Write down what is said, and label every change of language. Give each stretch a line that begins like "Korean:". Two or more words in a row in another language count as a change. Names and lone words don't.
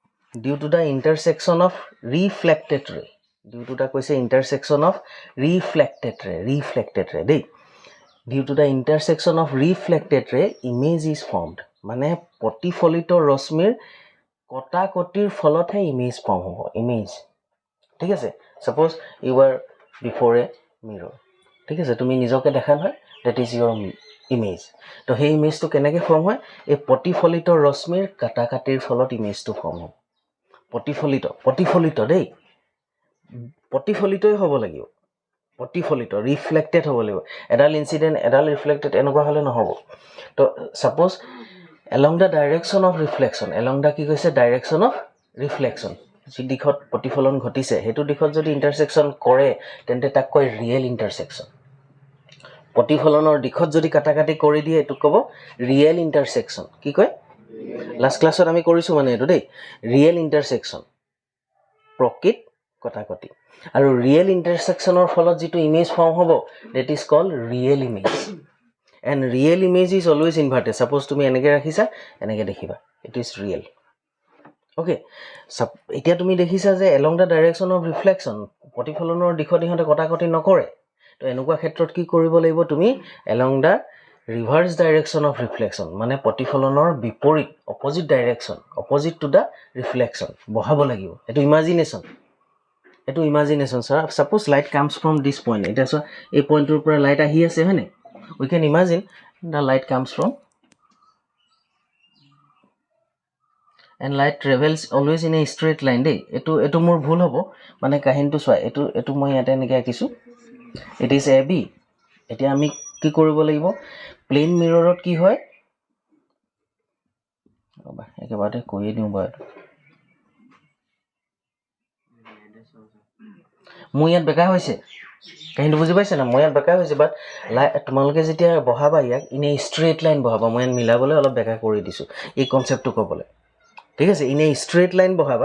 English: due to the intersection of reflected ray. Due to the intersection of reflected ray
Assamese: দেই
English: due to the intersection of reflected ray image is formed
Assamese: মানে প্ৰতিফলিত ৰশ্মিৰ কটাকটিৰ ফলতহে
English: image form
Assamese: হ'ব ইমেজ ঠিক আছে
English: suppose you are before a mirror
Assamese: ঠিক আছে তুমি নিজকে দেখা নহয়
English: that is your image
Assamese: তো সেই ইমেজটো কেনেকৈ ফৰ্ম হয় এই প্ৰতিফলিত ৰশ্মিৰ কটাকটিৰ ফলত
English: imageটো form
Assamese: হ'ব প্ৰতিফলিত দেই প্ৰতিফলিতই হ'ব লাগিব প্ৰতিফলিত ৰিফ্লেক্টেড হ'ব লাগিব এডাল ইনসিডেন্ট এডাল ৰিফ্লেক্টেড এনেকুৱা হলে নহব তো সাপোজ
English: along the direction of reflection along the
Assamese: কি কৈছে
English: direction of reflection
Assamese: যি দিশত প্ৰতিফলন ঘটিছে হেতু দিশত যদি ইন্টারসেকশন কৰে তেন্তে তাক কয়
English: real intersection
Assamese: প্ৰতিফলনৰ দিশত যদি কাটাকাটি কৰি দিয়ে এটো কব
English: real intersection
Assamese: কি কয়
English: last classত
Assamese: আমি কৰিছো মানে এটো দেই
English: real intersection
Assamese: প্ৰকৃত কটাকটি আৰু
English: real intersectionৰ
Assamese: ফলত যেটো ইমেজ ফৰ্ম হ'ব
English: that is called real image and real image is always inverted
Assamese: suppose তুমি এনেকে ৰাখিছা এনেকে দেখিবা
English: it is real okay
Assamese: এতিয়া তুমি দেখিছা যে
English: along the direction of reflection
Assamese: প্ৰতিফলনৰ দিশত ইহতে কটাকটি নকৰে তো এনেকুৱা ক্ষেত্ৰত কি কৰিব লাগিব তুমি
English: along the reverse direction of reflection
Assamese: মানে প্ৰতিফলনৰ বিপৰীত
English: opposite direction opposite to the reflection
Assamese: বহাব লাগিব এটো
English: imagination sir suppose light comes from this point
Assamese: এটা so এই পইণ্টৰ পৰা লাইট আহি আছে হয়নে
English: we can imagine the light comes from and light travels always in a straight line
Assamese: দেই এটো মোৰ ভুল হ'ব মানে কাহিনটো চোৱা এটো মই ইয়াতে এনেকৈ আকিছো
English: it is ab
Assamese: এতিয়া আমি কি কৰিব লাগিব
English: plane mirrorত
Assamese: কি হয় ৰবা একেবাৰে কৈয়ে দিও বাৰু মই ইয়াত বেকা হৈছে কাহিনটো বুজি পাইছে না মই ইয়াত বেকা হৈছে বাট তোমালোকে যেতিয়া বহাবা ইয়াক
English: in a straight line
Assamese: বহাবা মই মিলাবলৈ অলপ বেকা কৰি দিছো এই কনসেপ্টটো ক'বলৈ ঠিক আছে
English: in a straight line
Assamese: বহাবা